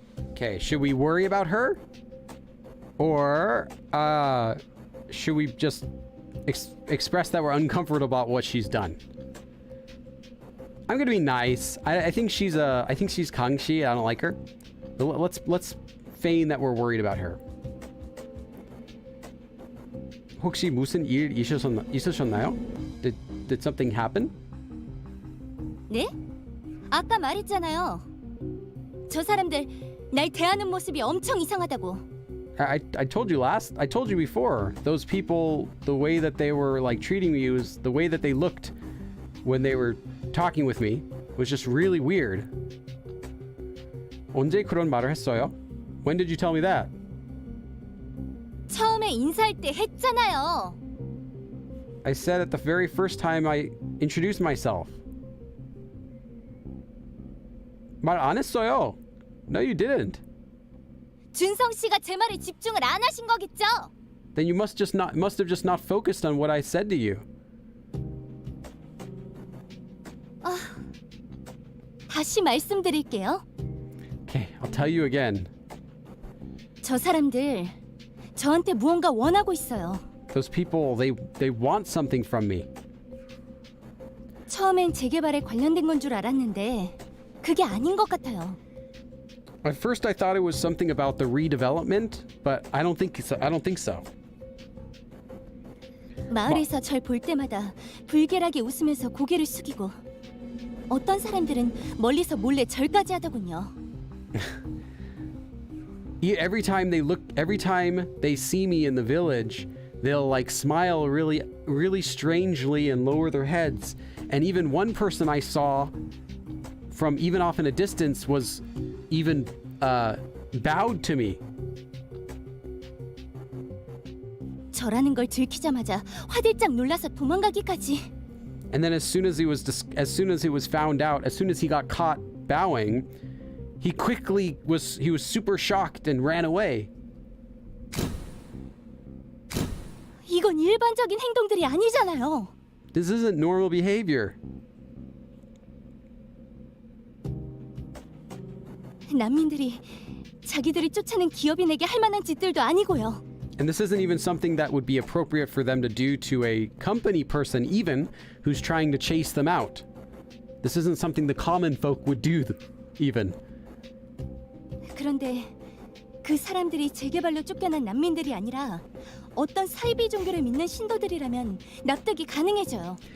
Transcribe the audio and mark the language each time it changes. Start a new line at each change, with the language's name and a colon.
English: Okay, should we worry about her? Or should we just express that we're uncomfortable about what she's done? I'm gonna be nice. I think she's Kangxi. I don't like her. But let's feign that we're worried about her.
Korean: 혹시 무슨 일 있으셨나요?
English: Did something happen?
Korean: 네? 아까 말했잖아요. 저 사람들 날 대하는 모습이 엄청 이상하다고.
English: I told you before. Those people, the way that they were like treating me was the way that they looked when they were talking with me was just really weird.
Korean: 언제 그런 말을 했어요?
English: When did you tell me that?
Korean: 처음에 인사할 때 했잖아요.
English: I said it the very first time I introduced myself.
Korean: 말 안 했어요.
English: No, you didn't.
Korean: 준성 씨가 제 말에 집중을 안 하신 거겠죠?
English: Then you must have just not focused on what I said to you.
Korean: 다시 말씀드릴게요.
English: Okay, I'll tell you again.
Korean: 저 사람들 저한테 무언가 원하고 있어요.
English: Those people, they want something from me.
Korean: 처음엔 재개발에 관련된 건 줄 알았는데 그게 아닌 것 같아요.
English: At first, I thought it was something about the redevelopment, but I don't think so.
Korean: 마을에서 절 볼 때마다 불길하게 웃으면서 고개를 숙이고 어떤 사람들은 멀리서 몰래 절까지 하더군요.
English: Every time they see me in the village, they'll like smile really strangely and lower their heads. And even one person I saw from even off in a distance was even bowed to me.
Korean: 저라는 걸 들키자마자 화들짝 놀라서 도망가기까지.
English: And then as soon as it was found out, as soon as he got caught bowing, he was super shocked and ran away.
Korean: 이건 일반적인 행동들이 아니잖아요.
English: This isn't normal behavior.
Korean: 난민들이 자기들을 쫓아낸 기업인에게 할 만한 짓들도 아니고요.
English: And this isn't even something that would be appropriate for them to do to a company person even who's trying to chase them out. This isn't something the common folk would do even.
Korean: 그런데 그 사람들이 재개발로 쫓겨난 난민들이 아니라 어떤 사이비 종교를 믿는 신도들이라면 납득이 가능해져요.